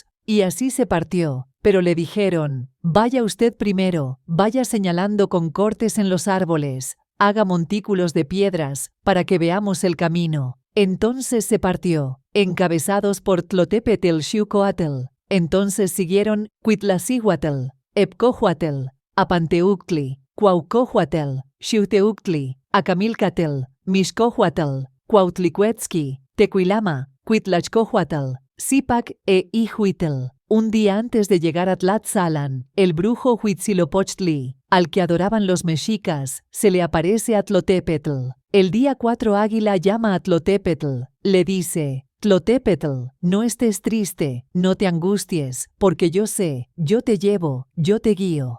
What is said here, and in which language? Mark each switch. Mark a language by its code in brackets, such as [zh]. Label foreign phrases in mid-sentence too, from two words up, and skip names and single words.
[es] Y así se partió, pero le dijeron: Vaya usted primero, vaya señalando con cortes en los árboles, haga montículos de piedras, para que veamos el camino. Entonces se partió, encabezados por Tlotepetl-Xiucoatl. Entonces siguieron Cuitlacihuatl, Epcohuatl, Apanteuctli, Cuauhcohuatl, Xiuteuctli, Acamilcatl, Mixcohuatl, Cuautlicuetzqui, Tecuilama, Cuitlachcohuatl, Zipac e Ihuitl. Un día antes de llegar a Tlatzalan, el brujo Huitzilopochtli, al que adoraban los mexicas, se le aparece a Tlotepetl. El día 4 Águila llama a Tlotepetl, le dice: Tlotepetl, no estés triste, no te angusties, porque yo sé, yo te llevo, yo te guío.